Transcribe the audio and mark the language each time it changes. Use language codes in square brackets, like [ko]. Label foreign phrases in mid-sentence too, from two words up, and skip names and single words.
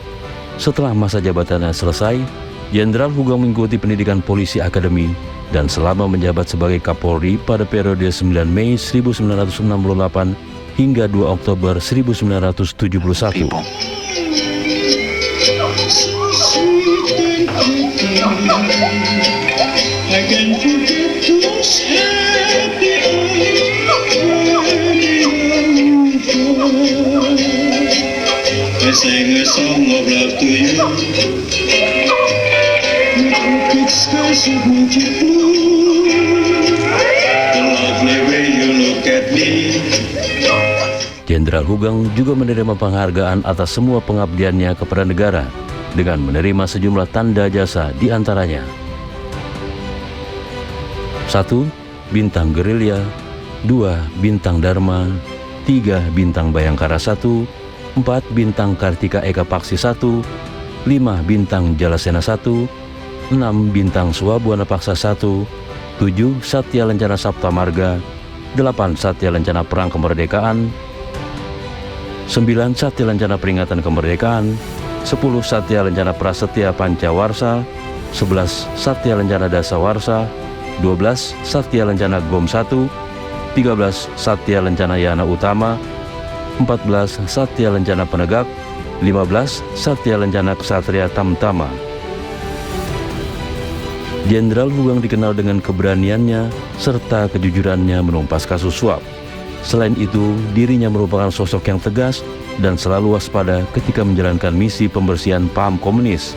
[id] Setelah masa jabatannya selesai, Jenderal Hugeng mengikuti pendidikan polisi akademi dan selama menjabat sebagai Kapolri pada periode 9 Mei 1968 hingga 2 Oktober 1971. [en] I can forget those happy hours. I sang a song of love to you. It's skies of magic blue. The lovely way you look at me. [id] Jenderal Hugang juga menerima penghargaan atas semua pengabdiannya kepada negara dengan menerima sejumlah tanda jasa di antaranya 1. Bintang Gerilya, 2. Bintang Dharma, 3. Bintang Bayangkara 1, 4. Bintang Kartika Eka Paksi 1, 5. Bintang Jalasena 1, 6. Bintang Suwabuana Paksa 1, 7. Satya Lencana Sapta Marga, 8. Satya Lencana Perang Kemerdekaan, 9. Satya Lencana Peringatan Kemerdekaan, 10. Satya Lencana Prasetya Pancawarsa, 11. Satya Lencana Dasawarsa, 12. Satya Lencana GOM 1, 13. Satya Lencana Yana Utama, 14. Satya Lencana Penegak, 15. Satya Lencana Ksatria Tamtama. Jenderal Hugang dikenal dengan keberaniannya serta kejujurannya menumpas kasus suap. Selain itu, dirinya merupakan sosok yang tegas dan selalu waspada ketika menjalankan misi pembersihan paham komunis.